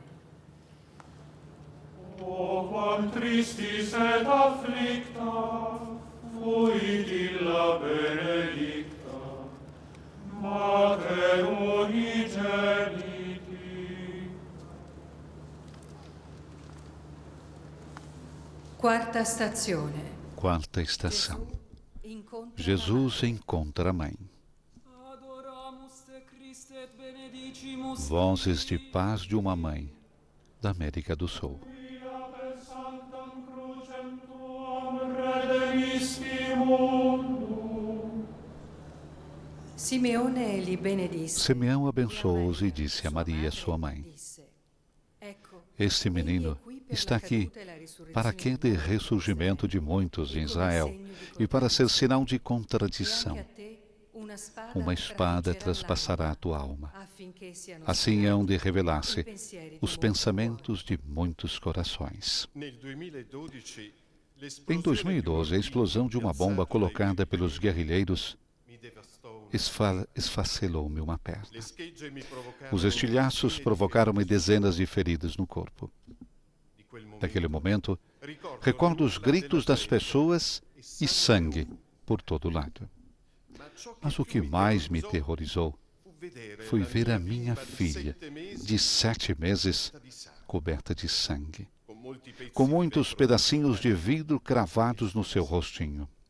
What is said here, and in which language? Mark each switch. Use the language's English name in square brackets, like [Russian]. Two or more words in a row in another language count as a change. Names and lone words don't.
[Latin] O quam tristis et afflicta, fuit illa benedicta, Mater unigeniti. [Italian] Quarta stazione. [Portuguese] Quarta estação. [Italian] Incontra [Portuguese] Jesus encontra a mãe. [Latin] Adoramus te Christe et benedicimus [Portuguese] Vozes de paz de uma mãe da América do Sul. [Latin] Via per sanctam crucem tuam redemisti mundum. [Italian] Simeone li benedisse. [Portuguese] Simeão abençoou-os e disse a Maria, sua mãe: [Italian] Disse: Ecco, [Portuguese] Este menino está aqui para que dê ressurgimento de muitos em Israel e para ser sinal de contradição. Uma espada traspassará a tua alma. Assim hão de revelar-se os pensamentos de muitos corações. [Italian] Nel 2012, [Portuguese] Em 2012, a explosão de uma bomba colocada pelos guerrilheiros [Italian] mi devastò. [Portuguese] esfacelou-me uma perna. [Italian] Le schegge mi provocarono [Portuguese] Os estilhaços provocaram-me dezenas de feridas no corpo. [Italian] di quel momento. [Portuguese] Naquele momento, recordo os gritos das pessoas e sangue por todo lado. Mas o que mais me terrorizou foi ver a minha filha, de 7 meses, coberta de sangue, com muitos pedacinhos de vidro cravados no seu rostinho.